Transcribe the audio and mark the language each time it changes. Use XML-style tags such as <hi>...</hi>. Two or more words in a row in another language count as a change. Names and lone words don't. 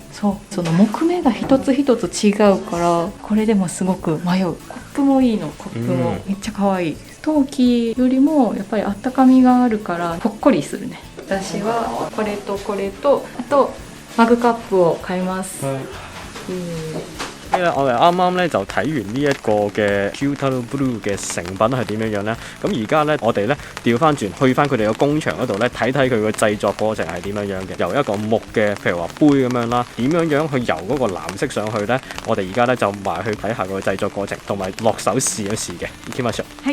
<ja>そう、その木目が一つ一つ違うからこれでもすごく迷う。コップもいいの。コップもめっちゃ可愛い。陶器よりもやっぱりあったかみがあるからほっこりするね。私はこれとこれとあとマグカップを買います。</ja> <yue>我哋啱啱咧就睇完呢一個嘅 Kyutaro Blue 嘅成品係點樣樣咧，咁而家咧我哋咧調翻轉去翻佢哋嘅工場嗰度咧睇睇佢個製作過程係點樣樣嘅，由一個木嘅譬如話杯咁樣啦，點樣樣去油嗰個藍色上去咧，我哋而家咧就埋去睇下個製作過程，同埋落手試一試嘅。</yue> <ja>行きましょう。</ja>